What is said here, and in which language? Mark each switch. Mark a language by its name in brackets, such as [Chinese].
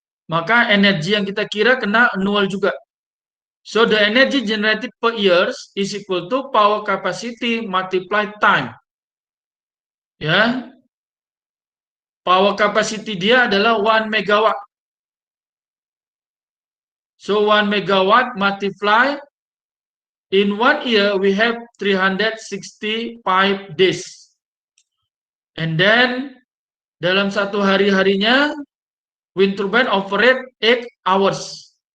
[Indonesian] Maka energi yang kita kira kena annual juga. [English] So the energy generated per years is equal to power capacity multiply time. Ya. [Indonesian] Power capacity dia adalah 1 megawatt. [English] So 1 megawatt multiply in 1 year we have 365 days. And then [Indonesian] dalam satu hari-harinya [English] wind turbine operate 8 hours.